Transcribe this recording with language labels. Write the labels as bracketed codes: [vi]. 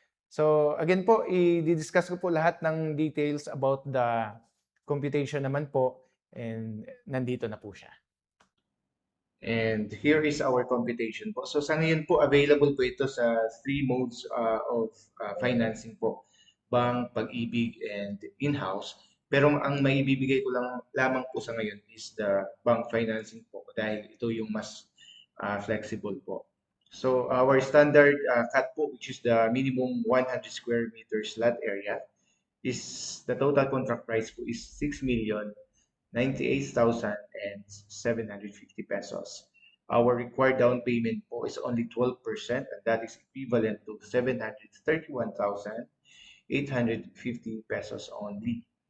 [tl] So, again po, i-discuss ko po lahat ng [en] details about the computation [tl] naman po, and nandito na po siya. [en] And here is our computation po. [tl] So sa ngayon po, available po ito sa [en] three modes of financing [tl] po. [en] Bank, Pag-ibig, and in-house. [tl] Pero ang maibibigay ko lang lamang po sa ngayon [en] is the bank financing [tl] po dahil ito yung mas flexible po. [en] So our standard cut po, which is the minimum 100 square meters lot area, is the total contract price po is 6,098,750 pesos. Our required down payment po is only 12%, and that is equivalent to 731,850 pesos only.